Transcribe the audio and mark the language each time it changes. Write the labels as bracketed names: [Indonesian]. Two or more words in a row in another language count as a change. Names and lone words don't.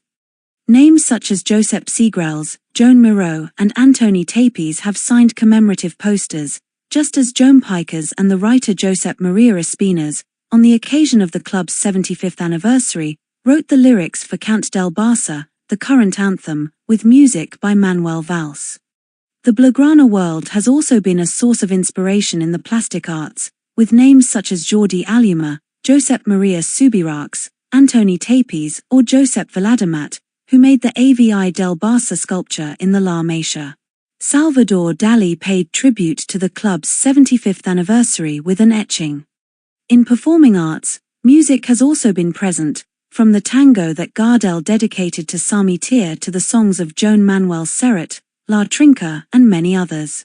[English] Names such as Josep Segrells, Joan Miró, and Antoni Tapis have signed commemorative posters, just as Joan Pikers and the writer Josep Maria Espinas, on the occasion of the club's 75th anniversary, wrote the lyrics for Cant del Barça, the current anthem, with music by Manuel Valls. The Blaugrana world has also been a source of inspiration in the plastic arts, with names such as Jordi Alumà, Josep Maria Subirachs, Antoni Tapis, or Josep Viladomat, who made the Avi del Barça sculpture in the La Masia. Salvador Dalí paid tribute to the club's 75th anniversary with an etching. In performing arts, music has also been present, from the tango that Gardel dedicated to Sami Tir to the songs of Joan Manuel Serrat, La Trinca, and many others.